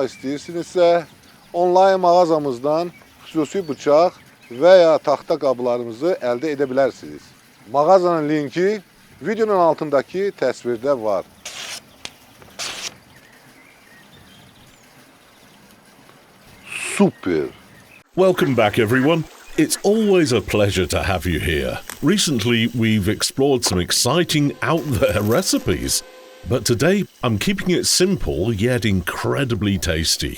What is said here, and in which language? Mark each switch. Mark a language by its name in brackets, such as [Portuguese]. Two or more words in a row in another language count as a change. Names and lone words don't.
[Azerbaijani] istəyirsinizsə, onlayn mağazamızdan xüsusi bıçaq və ya taxta qablarımızı əldə edə bilərsiniz. Mağazanın linki videonun altındakı təsvirdə var. Super. [English] Welcome back, everyone. It's always a pleasure to have you here. Recently, we've explored some exciting out-there recipes. But today, I'm keeping it simple yet incredibly tasty.